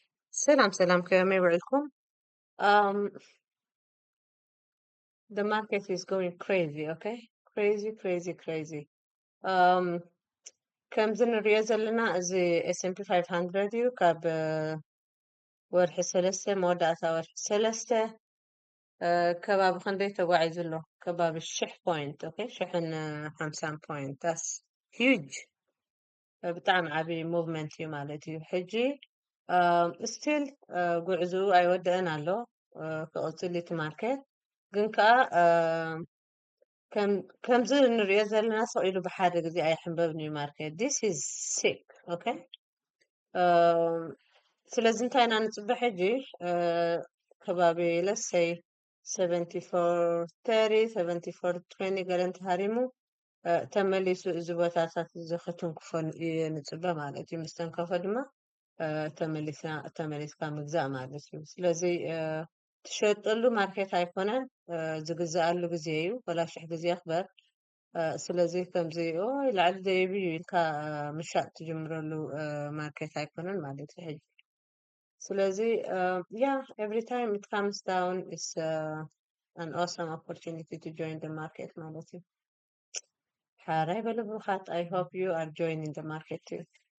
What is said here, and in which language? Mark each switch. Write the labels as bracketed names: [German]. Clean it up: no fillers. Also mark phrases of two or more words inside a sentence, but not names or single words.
[Arabic] Salam, كيف يوعدكم. [English] Um, the market is going crazy, okay? Crazy. [Tigrinya] Um, ከም ዝንሪኦ ዘለና እዚ S&P 500 እዩ ካብ ወርሒ 3 መወዳእታ ወርሒ 3 ከባቢ ክንደይ ተጓዒዙ ኣሎ? ከባቢ 1000 [English] point okay [Tigrinya] 1050 ፖይንት [English] that's huge [Tigrinya] ብጣዕሚ ዓብይ ሙቭመንት እዩ ማለት እዩ ሕጂ ስቲል ጉዕዝኡ ኣይወደአን ኣሎ ክቕፅል እቲ ማርኬት ግን ከዓ ከምዚ እንሪኦ ዘለና ሰቕ ኢሉ ብሓደ ግዜ ኣይሕንበብን እዩ ማርኬት [English] this is sick okay [Tigrinya] ስለዚ እንታይ ኢና ንፅበ ሕጂ ከባቢ [English] let's say [Tigrinya] 7430 7420 ገለ እንተሃሪሙ ተመሊሱ እዚ ቦታታት እዚ ክትንክፎ እዩ ንፅበ ማለት እዩ ምስ ተንከፈ ድማ ተመሊስካ ምግዛእ ማለት እዩ ስለዚ ትሸጠሉ ማርኬት ኣይኮነን ዝግዛኣሉ ግዜ እዩ ወላሽሕ ግዜ ክበር ስለዚ ከምዚ ላዕሊ ደይብ እዩ ኢልካ ምሻጥ ትጅምረሉ ማርኬት ኣይኮነን ማለት እዩ ሕጂ ስለዚ [English] every time it comes down is an awesome opportunity to join the market [Tigrinya] ማለት እዩ ሓራይ በልብኻት [English] I hope you are joining the market too